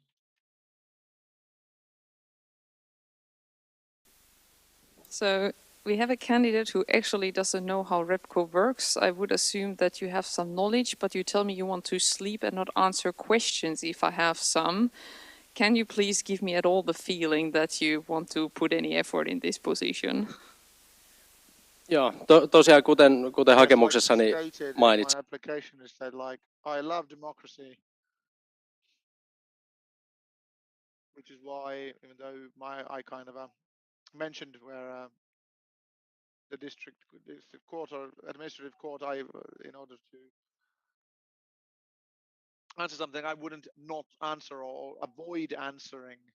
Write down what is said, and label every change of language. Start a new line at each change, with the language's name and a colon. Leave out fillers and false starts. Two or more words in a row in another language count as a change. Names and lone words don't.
English: So we have a candidate who actually doesn't know how Repco works. I would assume that you have some knowledge, but you tell me you want to sleep and not answer questions if I have some. Can you please give me at all the feeling that you want to put any effort in this position?
Finnish: Joo, tosiaan kuten hakemuksessani mainitsin.
English: My application is that like I love democracy, which is why, even though I kind of mentioned where the district court or administrative court, in order to answer something, I wouldn't not answer or avoid answering.